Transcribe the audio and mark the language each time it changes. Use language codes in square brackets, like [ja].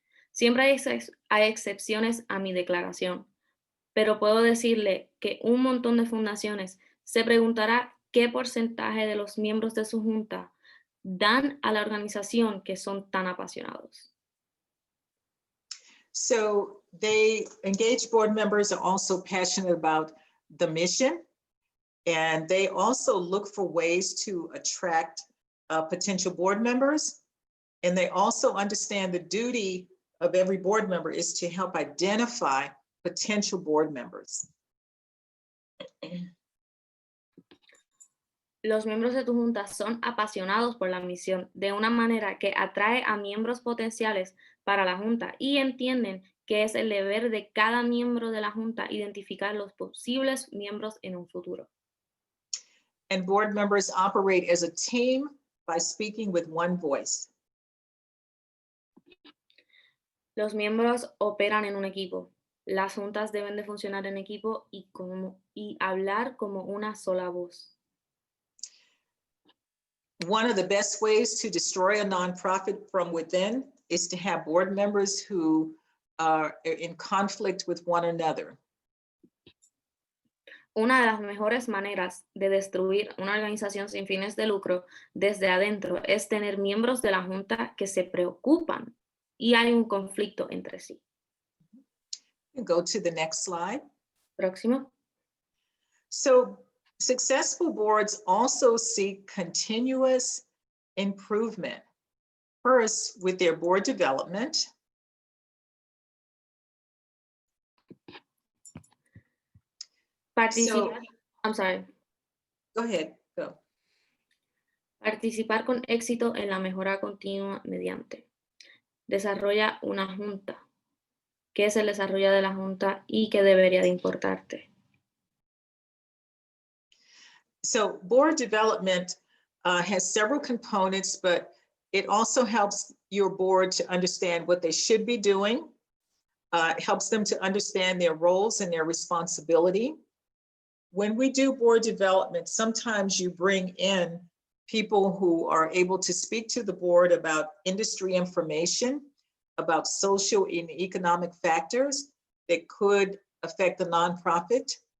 [es] Siempre hay excepciones a mi declaración, pero puedo decirle que un montón de fundaciones se preguntará qué porcentaje de los miembros de su Junta dan a la organización que son tan apasionados. [en] So engaged board members are also passionate about the mission, and they also look for ways to attract potential board members. And they also understand the duty of every board member is to help identify potential board members. [es] Los miembros de tu junta son apasionados por la misión de una manera que atrae a miembros potenciales para la junta y entienden que es el deber de cada miembro de la junta identificar los posibles miembros en un futuro. [en] And board members operate as a team by speaking with one voice. [es] Los miembros operan en un equipo. Las juntas deben de funcionar en equipo y hablar como una sola voz. [en] One of the best ways to destroy a nonprofit from within is to have board members who are in conflict with one another. [es] Una de las mejores maneras de destruir una organización sin fines de lucro desde adentro es tener miembros de la junta que se preocupan y hay un conflicto entre sí. [en] Go to the next slide. [es] Próximo. [en] So successful boards also seek continuous improvement. First, with their board development. I'm sorry. Go ahead, go. [es] Participar con éxito en la mejora continua mediante. Desarrolla una junta. ¿Qué es el desarrollo de la junta y qué debería de importarte? [en] So board development has several components, but it also helps your board to understand what they should be doing. It helps them to understand their roles and their responsibility. When we do board development, sometimes you bring in people who are able to speak to the board about industry information, about social and economic factors that could affect the nonprofit.